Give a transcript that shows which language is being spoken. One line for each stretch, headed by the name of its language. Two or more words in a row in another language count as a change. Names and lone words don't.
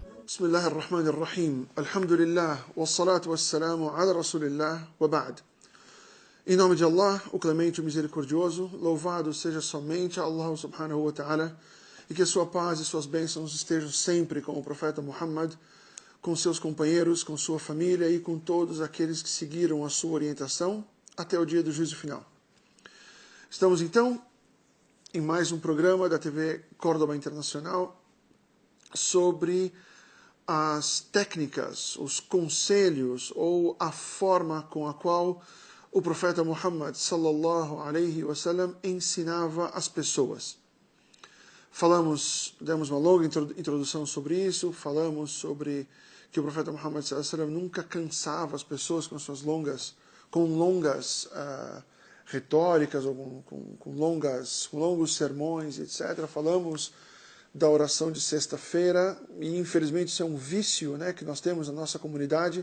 Arabic: بسم الله الرحمن الرحيم الحمد لله والصلاة والسلام على رسول الله وبعد.
Portuguese: Em nome de Allah, o clemente, o misericordioso, louvado seja somente Allah
Arabic: سبحانه وتعالى,
Portuguese: e que a sua paz e suas bênçãos estejam sempre com o profeta Muhammad, com seus companheiros, com sua família e com todos aqueles que seguiram a sua orientação até o dia do juízo final. Estamos então em mais um programa da TV Córdoba Internacional sobre as técnicas, os conselhos ou a forma com a qual o profeta Muhammad
Arabic: صلى الله عليه وسلم
Portuguese: ensinava as pessoas. Demos uma longa introdução sobre isso, falamos sobre que o profeta Muhammad
Arabic: صلى الله عليه وسلم
Portuguese: nunca cansava as pessoas com longas retóricas ou com longos sermões, etc. Falamos da oração de sexta-feira, e infelizmente isso é um vício, que nós temos na nossa comunidade.